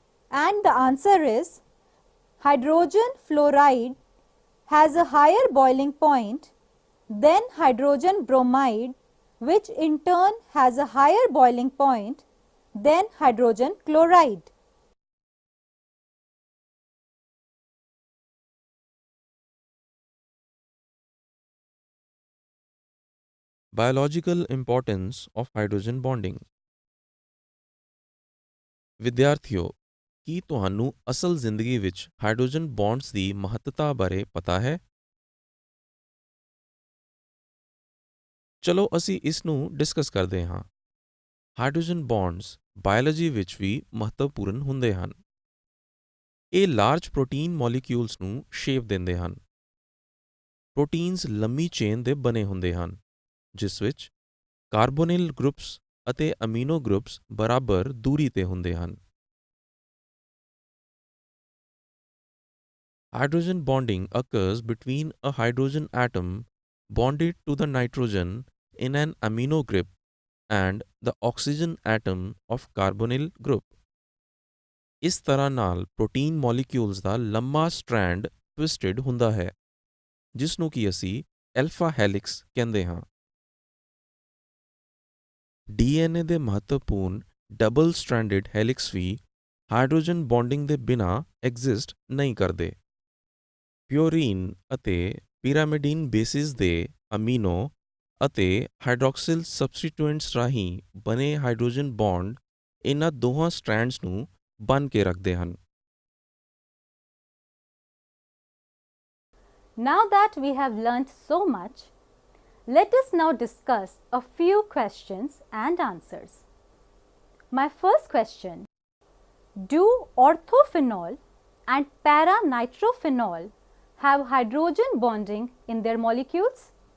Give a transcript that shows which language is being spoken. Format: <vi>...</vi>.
<en>And the answer is hydrogen fluoride has a higher boiling point than hydrogen bromide, which in turn has a higher boiling point than hydrogen chloride. Biological importance of hydrogen bonding.</en> <pa>ਵਿਦਿਆਰਥੀਓ, ਕੀ ਤੁਹਾਨੂੰ ਅਸਲ ਜ਼ਿੰਦਗੀ ਵਿੱਚ hydrogen bonds ਦੀ ਮਹੱਤਤਾ ਬਾਰੇ ਪਤਾ ਹੈ? ਚਲੋ ਅਸੀਂ ਇਸ ਨੂੰ ਡਿਸਕਸ ਕਰਦੇ ਹਾਂ। ਹਾਈਡਰੋਜਨ ਬੌਂਡਸ ਬਾਇਓਲੋਜੀ ਵਿੱਚ ਵੀ ਮਹੱਤਵਪੂਰਨ ਹੁੰਦੇ ਹਨ। ਇਹ ਲਾਰਜ ਪ੍ਰੋਟੀਨ ਮੋਲੀਕਿਊਲਸ ਨੂੰ ਸ਼ੇਪ ਦਿੰਦੇ ਹਨ। ਪ੍ਰੋਟੀਨਸ ਲੰਮੀ ਚੇਨ ਦੇ ਬਣੇ ਹੁੰਦੇ ਹਨ, ਜਿਸ ਵਿੱਚ ਕਾਰਬੋਨਿਲ ਗਰੁੱਪਸ ਅਤੇ ਅਮੀਨੋ ਗਰੁੱਪਸ ਬਰਾਬਰ ਦੂਰੀ ਤੇ ਹੁੰਦੇ ਹਨ।</pa> <en>Hydrogen bonding occurs between a hydrogen atom bonded to the nitrogen in an amino group and the oxygen atom of carbonyl group.</en> <pa>ਇਸ ਤਰ੍ਹਾਂ ਨਾਲ ਪ੍ਰੋਟੀਨ ਮੋਲੀਕਿਊਲਸ ਦਾ ਲੰਮਾ ਸਟ੍ਰੈਂਡ ਟਵਿਸਟਡ ਹੁੰਦਾ ਹੈ। ਜਿਸ ਨੂੰ ਕਿ ਅਸੀਂ ਐਲਫਾ ਹੈਲਿਕਸ ਕਹਿੰਦੇ ਹਾਂ। DNA ਦੇ ਮਹੱਤਵਪੂਰਨ ਡਬਲ ਸਟ੍ਰੈਂਡਡ ਹੈਲਿਕਸ ਵੀ ਹਾਈਡਰੋਜਨ ਬੌਂਡਿੰਗ ਦੇ ਬਿਨਾਂ ਐਗਜ਼ਿਸਟ ਨਹੀਂ ਕਰਦੇ। ਪਿਓਰੀਨ ਅਤੇ ਪਿਰਾਮਿਡੀਨ ਬੇਸਿਸ ਦੇ ਅਮੀਨੋ ਅਤੇ ਹਾਈਡਰੋਕਸਿਲ ਸਬਸਟੀਟੂਐਂਟਸ ਰਾਹੀਂ ਬਣੇ ਹਾਈਡਰੋਜਨ ਬੌਂਡ ਇਹਨਾਂ ਦੋਹਾਂ ਸਟ੍ਰੈਂਡਸ ਨੂੰ ਬੰਨ੍ਹ ਕੇ ਰੱਖਦੇ ਹਨ।</pa> <en>Now that we have learnt so much, let us now discuss a few questions and answers. My first question: do orthophenol and para-nitrophenol have hydrogen bonding in their molecules?</en>